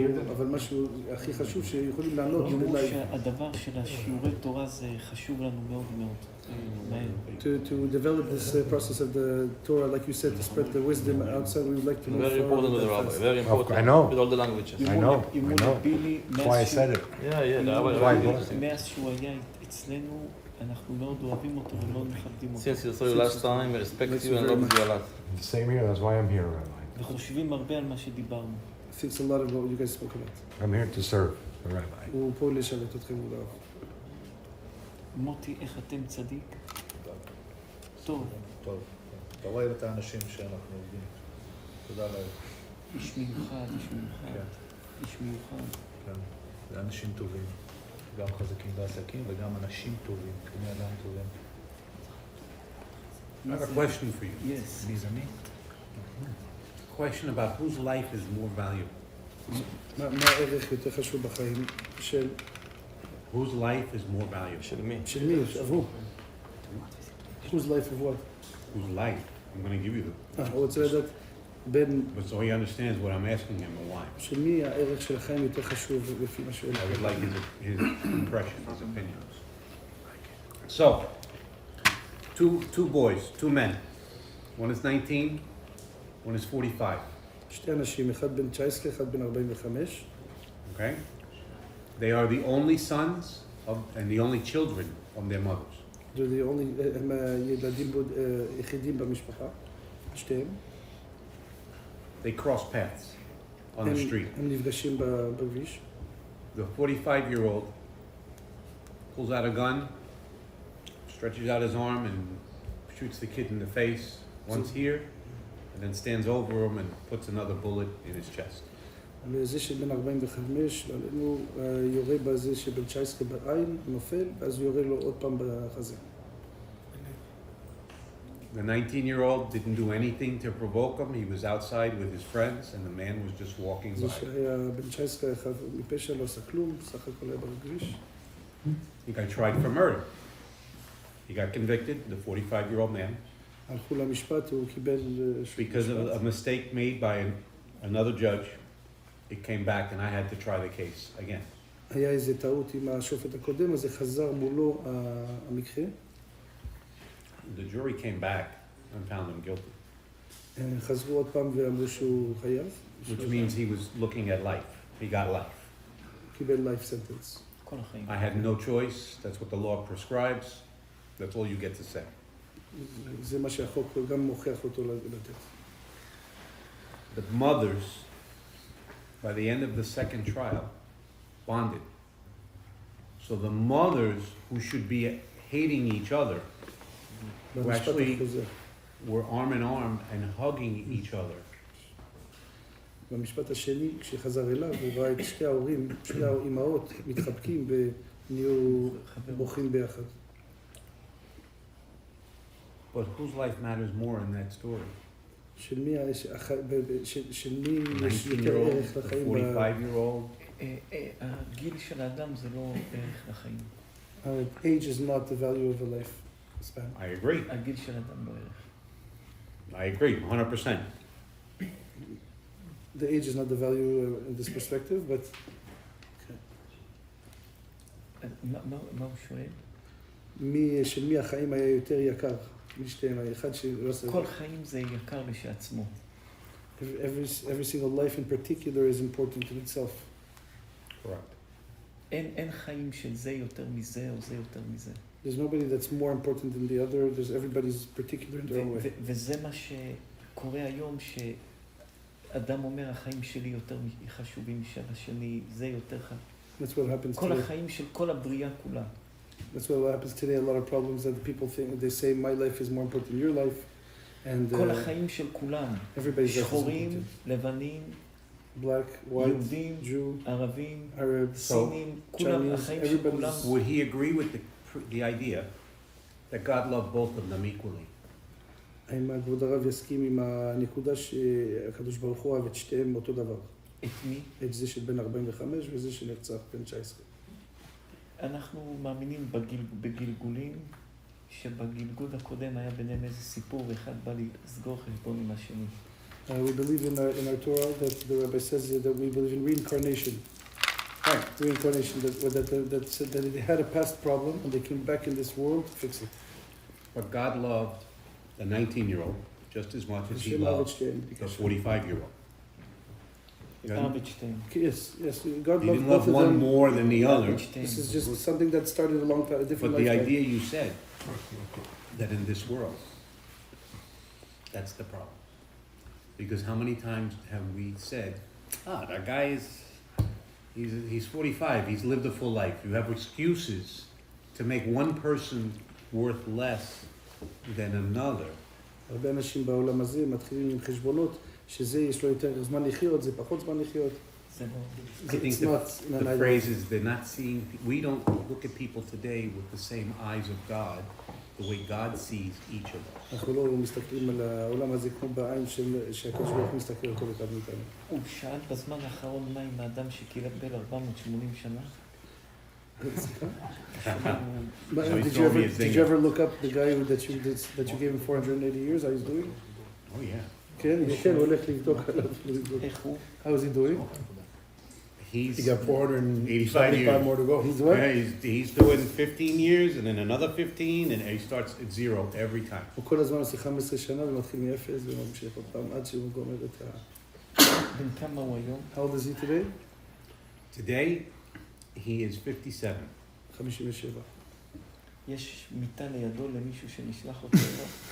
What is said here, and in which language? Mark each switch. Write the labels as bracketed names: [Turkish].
[Hebrew] אבל משהו הכי חשוב שיכולים לענות. תראו שהדבר של השיעורי תורה זה חשוב לנו מאוד מאוד. [English] To develop this process of the Torah, like you said, to spread the wisdom outside, we would like to know. Very important to the rabbi, very important. I know. With all the languages. I know. [Hebrew] בילי, [English] That's why I said it. Yeah, the rabbi is Why? very interesting. [Hebrew] מאז שהוא היה אצלנו, אנחנו מאוד אוהבים אותו ומאוד מכבדים אותו. [English] Since you saw you last time, I respect you and love you a lot. Same here, that's why I'm here, Rabbi. [Hebrew] וחושבים הרבה על מה שדיברנו. [English] Thinks a lot of what you guys spoke about. I'm here to serve the rabbi. [Hebrew] הוא פה לשרת אתכם מולו. מוטי, איך אתם צדיק? טוב, טוב. אתה רואה את האנשים שאנחנו עובדים. תודה לאל. איש מיוחד, איש מיוחד, איש מיוחד. כן. זה אנשים טובים. גם חזקים בעסקים וגם אנשים טובים. בני אדם טובים. [English] I have a question for you. Yes. [Hebrew] מי זה מי? [English] Question about whose life is more valuable. [Hebrew] מה הערך יותר חשוב בחיים של [English] Whose life is more valuable? [Hebrew] של מי? מי? עברו. [English] Whose life of what? Whose life? I'm going to give you the... [Hebrew] הוא רוצה לדעת בין [English] But so he understands what I'm asking him and why. [Hebrew] של מי הערך של החיים יותר חשוב לפי מה שהוא... [English] I would like his impression, his opinion. So, two boys, two men. One is 19, one is 45. [Hebrew] שתי אנשים, אחד בן 19, אחד בן 45. [English] Okay? They are the only sons of, and the only children of their mothers. [Hebrew] הם ילדים יחידים במשפחה, שתיהם. [English] They cross paths on the street. [Hebrew] הם נפגשים בכביש. [English] The 45-year-old pulls out a gun, stretches out his arm and shoots the kid in the face once here, and then stands over him and puts another bullet in his chest. [Hebrew] וזה שבן 45, עלינו יורה בזה שבן 19 בעין, נופל, ואז הוא יורה לו עוד פעם בחזה. [English] The 19-year-old didn't do anything to provoke him. He was outside with his friends, and the man was just walking [Hebrew] זה [English] by. [Hebrew] שהיה בן 19 חף מפשע, לא עשה כלום, סך הכל היה בכביש. [English] He got tried for murder. He got convicted, the 45-year-old man, [Hebrew] הלכו למשפט, הוא קיבל [English] because of a mistake made by another judge. It came back, and I had to try the case again. [Hebrew] היה איזה טעות עם השופט הקודם, אז זה חזר מולו המקרה. [English] The jury came back and found him guilty, [Hebrew] חזרו עוד פעם ואמרו שהוא חייב. [English] which means he was looking at life. He got life. [Hebrew] קיבל [English] life sentence. [Hebrew] כל החיים. [English] I had no choice. That's what the law prescribes. That's all you get to say. [Hebrew] זה מה שהחוק גם מוכיח אותו לתת. [English] The mothers, by the end of the second trial, bonded. So the mothers who should be hating each other who actually were arm in arm and hugging each other. [Hebrew] במשפט השני, כשחזר אליו, הוא ראה את שתי ההורים, שתי האימהות, מתחבקים ונהיו בוכים ביחד. [English] But whose life matters more in that story? [Hebrew] של מי יש יותר [English] 19-year-old, [Hebrew] ערך [English] the [Hebrew] לחיים? [English] 45-year-old? [Hebrew] הגיל של האדם זה לא ערך לחיים. [English] Age is not the value of a life span. I agree. [Hebrew] הגיל של האדם לא ערך. [English] I agree, 100%. The age is not the value in this perspective, but [Hebrew] מה הוא שואל? של מי החיים היה יותר יקר? משתיהם, האחד שלא עושה... כל חיים זה יקר לשעצמו. [English] Every single life in particular is important in itself. Correct. [Hebrew] אין חיים של זה יותר מזה או זה יותר מזה. [English] There's nobody that's more important than the other. There's everybody's particular in their own way. [Hebrew] וזה מה שקורה היום, שאדם אומר, החיים שלי יותר חשובים משל השני, זה יותר חשוב. [English] That's what happens [Hebrew] כל [English] today. [Hebrew] החיים של כל הבריאה כולה. [English] That's what happens today. A lot of problems that people think, they say my life is more important than your life. And [Hebrew] כל החיים של כולם. [English] everybody's life is [Hebrew] שחורים, [English] important. [Hebrew] לבנים, [English] Black, white, [Hebrew] יהודים, [English] Jew, [Hebrew] ערבים, [English] Arab, [Hebrew] סינים, כולם, [English] Chinese, [Hebrew] החיים של כולם. [English] Would he agree with the idea that God loved both of them equally? [Hebrew] האם כבוד הרב יסכים עם הנקודה שהקדוש ברוך הוא אוהב את שתיהם אותו דבר? את מי? את זה של בן 45 וזה שנרצח בן 19. אנחנו מאמינים בגלגולים, שבגלגול הקודם היה ביניהם איזה סיפור, ואחד בא לסגור חשבון עם השני. [English] We believe in our Torah that the Rabbi says that we believe in reincarnation. Right. Reincarnation, that they had a past problem and they came back in this world to fix it. But God loved the 19-year-old just as much as he loved the 45-year-old. Yes, God He loved didn't both love of one them. more than the other. This is just something that started a long time, a different But the lifetime. idea you said, that in this world, that's the problem. Because how many times have we said, that guy he's 45, he's lived a full life. You have excuses to make one person worth less than another. [Hebrew] הרבה אנשים בעולם הזה מתחילים עם חשבונות שזה יש לו יותר זמן לחיות, זה פחות זמן לחיות. [English] I think the phrase is they're not seeing, we don't look at people today with the same eyes of God, the way God sees each of us. [Hebrew] אנחנו לא מסתכלים על העולם הזה כמו בעין שהקדוש ברוך הוא מסתכל על כל אחד מאיתנו. הוא שאל בזמן האחרון מה עם האדם שקיבל 480 שנה? [English] Did you ever look up the guy that you gave him 480 years? How he's doing? Oh yeah. [Hebrew] כן, הוא הולך לבדוק עליו. איך הוא? [English] How is he doing? He got 475 more to go. He's what? Yeah, he's doing 15 years and then another 15 and he starts at zero every time. [Hebrew] הוא כל הזמן עושה 15 שנה ומתחיל מאפס וממשיך עוד פעם עד שהוא גומר את ה... בן כמה הוא היום? [English] How old is he today? Today, he is 57. 57. [Hebrew] יש מיטה לידו למישהו שנשלח אותו אליו?